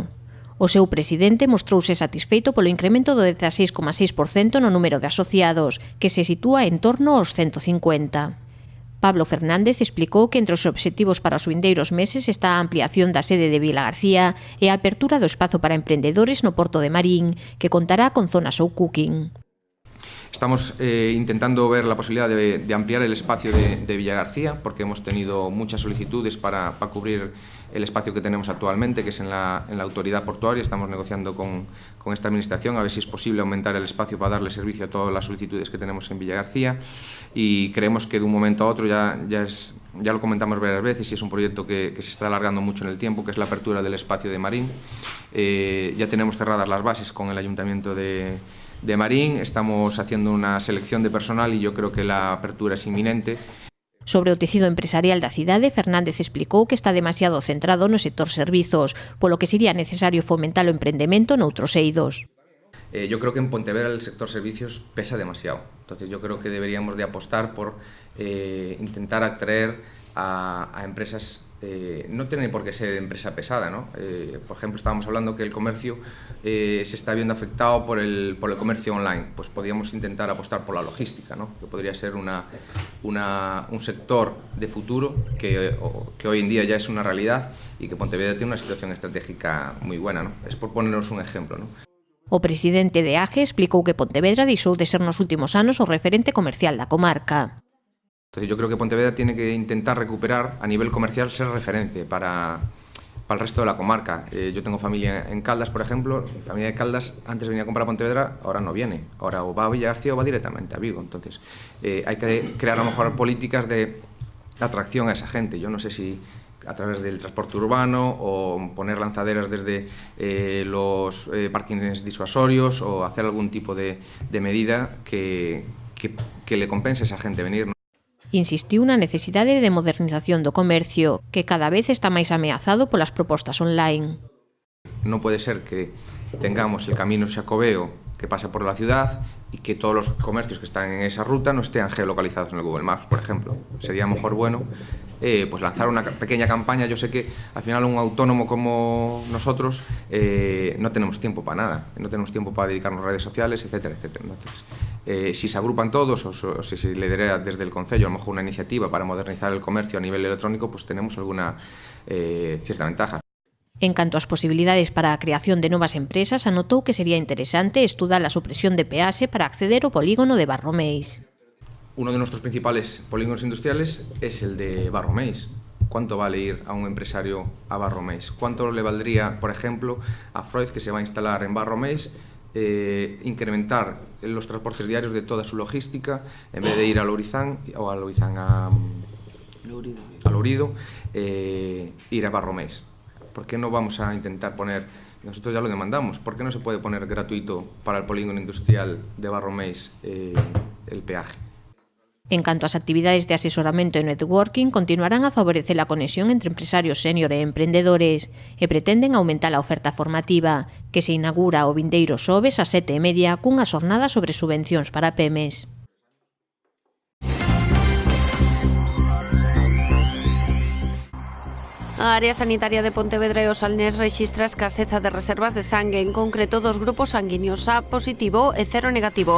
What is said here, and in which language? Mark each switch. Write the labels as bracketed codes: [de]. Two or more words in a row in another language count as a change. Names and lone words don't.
[gl] O seu presidente mostrouse satisfeito polo incremento do 16,6% no número de asociados, que se sitúa en torno aos 150. Pablo Fernández explicou que entre os obxectivos para os vindeiros meses está a ampliación da sede de Vilagarcía e a apertura do espazo para emprendedores no Porto de Marín, que contará con zonas ou cooking. [es] Estamos intentando ver la posibilidad de ampliar el espacio de Villagarcía, porque hemos tenido muchas solicitudes para cubrir el espacio que tenemos actualmente, que es en la autoridad portuaria. Estamos negociando con esta administración a ver si es posible aumentar el espacio para darle servicio a todas las solicitudes que tenemos en Villagarcía, y creemos que de un momento a otro, ya lo comentamos varias veces, y es un proyecto que se está alargando mucho en el tiempo, que es la apertura del espacio de Marín. Ya tenemos cerradas las bases con el Ayuntamiento de Marín, estamos haciendo una selección de personal y yo creo que la apertura es inminente. [gl] Sobre o tecido empresarial da cidade, Fernández explicou que está demasiado centrado no sector servizos, polo que sería necesario fomentar o emprendemento noutros eidos. [es] Yo creo que en Pontevedra el sector servicios pesa demasiado, entonces yo creo que deberíamos de apostar por intentar atraer a empresas. No tiene por qué ser empresa pesada, ¿no? Por ejemplo, estábamos hablando que el comercio se está viendo afectado por el comercio online. Pues podríamos intentar apostar por la logística, ¿no? Que podría ser un sector de futuro que hoy en día ya es una realidad y que Pontevedra tiene una situación estratégica muy buena, ¿no? Es por ponernos un ejemplo, ¿no? [gl] O presidente de AGE explicou que Pontevedra deixou de ser nos últimos anos o referente comercial da comarca. [es] Entonces yo creo que Pontevedra tiene que intentar recuperar a nivel comercial, ser referente para el resto de la comarca. Yo tengo familia en Caldas, por ejemplo. Mi familia de Caldas antes venía a comprar a Pontevedra, ahora no viene. Ahora o va a Villagarcía o va directamente a Vigo. Entonces hay que crear a lo mejor políticas de atracción a esa gente. Yo no sé si a través del transporte urbano o poner lanzaderas desde los parkings disuasorios o hacer algún tipo de medida que le compense a esa gente venir, ¿no? [gl] Insistiu na necesidade de modernización do comercio, que cada vez está máis ameazado polas propostas online. [es] No puede ser que tengamos el camino Xacobeo que pasa por la ciudad y que todos los comercios que están en esa ruta no estén geolocalizados en el Google Maps, por ejemplo. Sería mejor bueno pues lanzar una pequeña campaña. Yo sé que al final un autónomo como nosotros no tenemos tiempo para nada, no tenemos tiempo para dedicarnos a redes sociales, etcétera, etcétera. Entonces, si se agrupan todos o si se lidera desde el Concello a lo mejor una iniciativa para modernizar el comercio a nivel electrónico, pues tenemos alguna cierta ventaja. [gl] En canto ás posibilidades para a creación de novas empresas, anotou que sería interesante estudar a supresión de peaxe para acceder ao polígono de Barromeis. [es] Uno de nuestros principales polígonos industriales es el de Barromeis. ¿Cuánto vale ir a un empresario a Barromeis? ¿Cuánto le valdría, por ejemplo, a Freud, que se va a instalar en Barromeis, incrementar los transportes diarios de toda su logística, en vez de ir a Lourizán o a Lourido, ir a Barromeis? ¿Por qué no vamos a intentar poner, nosotros ya lo demandamos, ¿por qué no se puede poner gratuito para el polígono industrial de Barromeis el peaje? [gl] En canto ás actividades de asesoramento e networking, continuarán a favorecer a conexión entre empresarios sénior e emprendedores e pretenden aumentar a oferta formativa, que se inaugura o vindeiro xoves ás 7:30 cunha xornada sobre subvencións para PEMES. A área sanitaria de Pontevedra e o Salnés rexistra escaseza de reservas de sangue, en concreto dos grupos sanguíneos A positivo e 0 negativo.